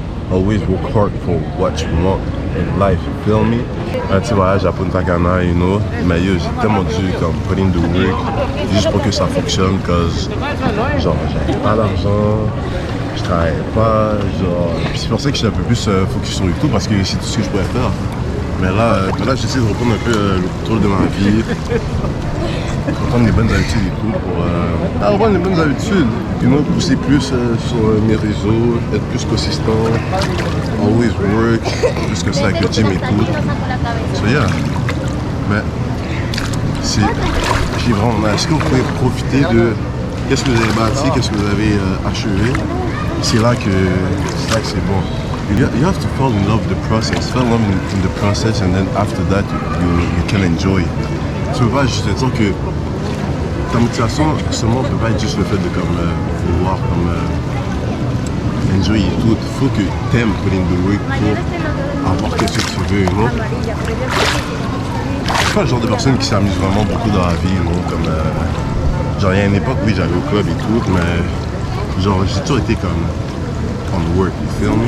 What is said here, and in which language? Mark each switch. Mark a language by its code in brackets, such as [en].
[en] always work hard for what you want in life, you feel me? [fr] Un petit voyage à Punta Cana, you know, mais yo, j'ai tellement dû comme [en] put in the work [fr] juste pour que ça fonctionne, cause genre j'avais pas d'argent, je travaillais pas, genre, puis c'est pour ça que j'étais un peu plus focus sur YouTube parce que c'est tout ce que je pouvais faire. Mais là j'essaie de reprendre un peu le contrôle de ma vie, reprendre les bonnes habitudes et tout pour reprendre les bonnes habitudes, you know, pousser plus sur mes réseaux, être plus consistant, [en] always work, [fr] plus que ça avec le gym et tout. So yeah, mais j'ai vraiment, est-ce que vous pouvez profiter de qu'est-ce que vous avez bâti, qu'est-ce que vous avez achevé? C'est là que c'est bon. [en] You have to fall in love with the process. Fall in love in the process, and then after that, you can enjoy. [fr] Tu peux pas juste te dire que ta motivation seulement peut pas être juste le fait de comme vouloir comme enjoy et tout. Il faut que t'aimes [en] put in the work [fr] pour avoir quelque chose que tu veux, you know? Je suis pas le genre de personne qui s'amuse vraiment beaucoup dans la vie, you know? Comme genre il y a une époque, oui, j'allais au club et tout, mais genre j'ai toujours été comme on work, [en] you feel me?